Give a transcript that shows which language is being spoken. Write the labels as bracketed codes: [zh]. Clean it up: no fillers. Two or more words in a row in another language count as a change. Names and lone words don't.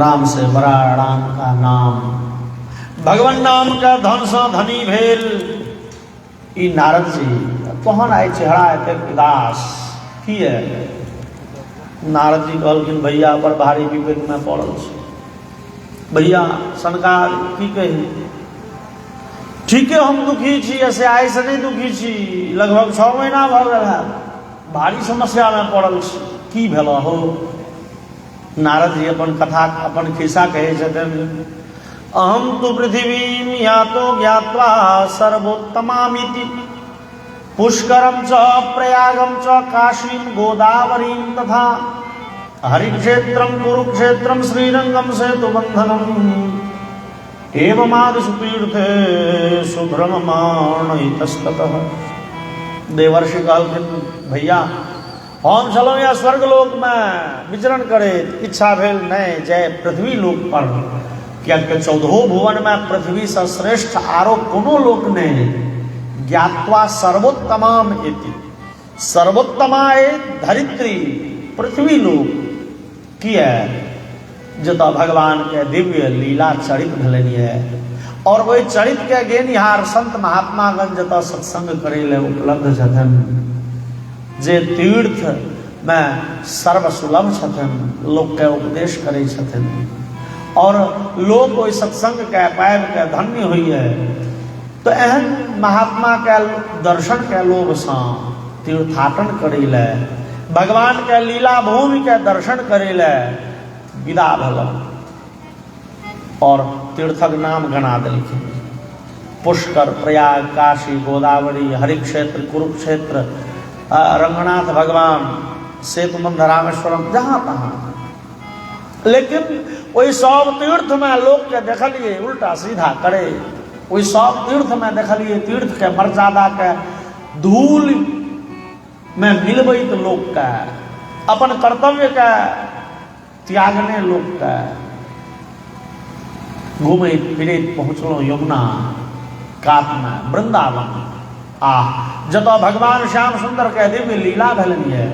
[mai] से बड़ा राम का नाम, भगवान नाम का धन सा धनी भेल। ई नारद जी तहन आए चेहरा एते उदास की है। नारद जी कहलखिन भैया पर भारी विपद में पड़ल छी। भैया सनकार की कही, ठीक है हम दुखी छी, ऐसे आय से नहीं दुखी छी, लगभग 6 महीना भऽ गेल है, भारी समस्या में पड़ल छी, की भेल हो। नारद जी अपन कथा अपन खिस्सा कहे छथिन, [sa] अहम तो पृथ्वीं यातो ज्ञात्वा सर्वोत्तमामिति, पुष्करम च प्रयागम च काशीं गोदावरीं तथा हरिक्षेत्रम कुरुक्षेत्रम श्रीरंगम सेतुबंधनम एवमादिषु तीर्थे सुभ्रममाण इतस्ततः। [mai] देवर्षि कहलखिन भैया हम चलो या स्वर्गलोक में विचरण करे, इच्छा भेल नहीं जय पृथ्वी लोक पर, कियाकि 14 भुवन में पृथ्वी से श्रेष्ठ आरो कोनो लोक नहीं। [sa] ज्ञात्वा सर्वोत्तमाम इति, [mai] सर्वोत्तमा धरित्री पृथ्वी लोक की है, जत भगवान के दिव्य लीला चरित भेलनि है। और वही चरित के गेनिहार संत महात्मागण जत सत्संग करे ले उपलब्ध छथन, जे तीर्थ में सर्वसुलभ छथन, लोक के उपदेश करे छथन, और लोग कोई सत्संग के पाबि के धन्य हुई है। तो एहन महात्मा के दर्शन के लोभ से तीर्थाटन करे ले, भगवान के लीला भूमि के दर्शन करे ले विदा भेल और तीर्थक नाम गना देलखिन। पुष्कर, प्रयाग, काशी, गोदावरी, हरिक्षेत्र, कुरुक्षेत्र, रंगनाथ भगवान, सेतुबंध, रामेश्वरम, जहाँ तहाँ। लेकिन वही सब तीर्थ में लोग के देखलिए उल्टा सीधा करे, वही सब तीर्थ में देखलिए तीर्थ के मर्यादा के धूल में मिलबैत लोक के, अपन कर्तव्य के त्यागने लोक के घूमैत फिरैत पहुँचलहुँ यमुना कात में वृंदावन। जत भगवान श्याम सुंदर के दिव्य लीला भेलनि है।